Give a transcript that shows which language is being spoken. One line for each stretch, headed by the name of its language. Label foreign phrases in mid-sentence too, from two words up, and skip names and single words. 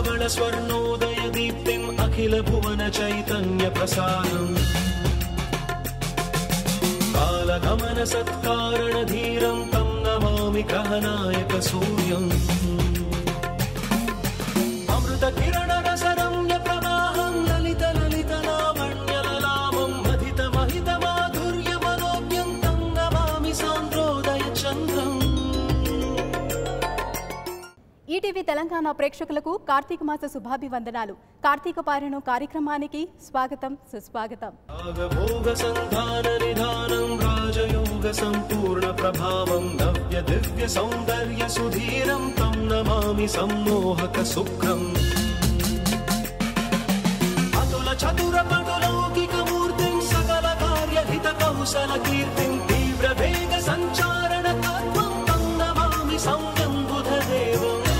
Sanskrit: स्वर्णोदयदीप्तिम् अखिलभुवन चैतन्यप्रसारम् कालगमन सत्कारणधीरं तं नमामि ग्रहनायकसूर्यम् अमृतकिरणरसरम्य प्रवाहं ललित ललितलावण्यललामं महितमहितमाधुर्यमनोज्ञं तं नमामि सान्द्रोदयचन्द्रम्।
Telugu: ఈటీవీ తెలంగాణ ప్రేక్షకులకు కార్తీక మాస శుభాభివందనాలు. కార్తీక పారాయణం కార్యక్రమానికి స్వాగతం, సుస్వాగతం.
Sanskrit: భోగ సంధాన నిధానం రాజయోగ సంపూర్ణ ప్రభావం నవ్య దివ్య సౌందర్య సుధీరం తం నమామి సమ్మోహక శుక్రం అతుల చతుర పటులౌకిక మూర్తిం సకల కార్య హిత కౌశల కీర్తిం తీవ్ర వేగ సంచారణ తత్వం తం నమామి సంయం బుధదేవం.